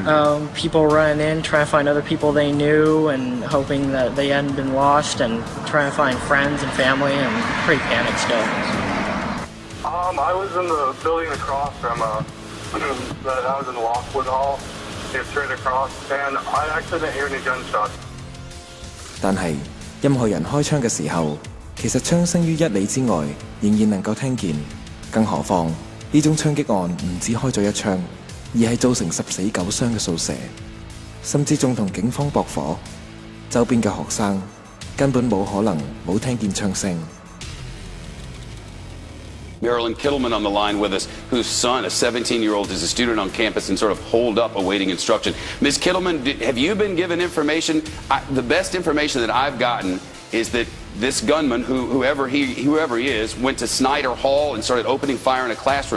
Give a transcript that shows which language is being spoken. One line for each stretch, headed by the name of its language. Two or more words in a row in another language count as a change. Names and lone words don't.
English: People running in, trying to find other people they knew, and hoping that they hadn't been lost, and trying to find friends and family, and pretty panicked still. I was in the building across from I was in the Lockwood Hall, straight across, and I actually didn't hear any gunshots.
Cantonese: 但係任何人開槍嘅時候，其實槍聲於1里之外仍然能夠聽見，更何況呢種槍擊案唔止開咗一槍，而係造成10死9傷嘅掃射，甚至仲同警方駁火。周邊嘅學生根本冇可能冇聽見槍聲。
English: Marilyn Kittleman on the line with us, whose son, a 17-year-old, is a student on campus and sort of holed up awaiting instruction. Ms. Kittleman, have you been given information? The best information that I've gotten is that this gunman, whoever he is, went to Snyder Hall and started opening fire in a classroom.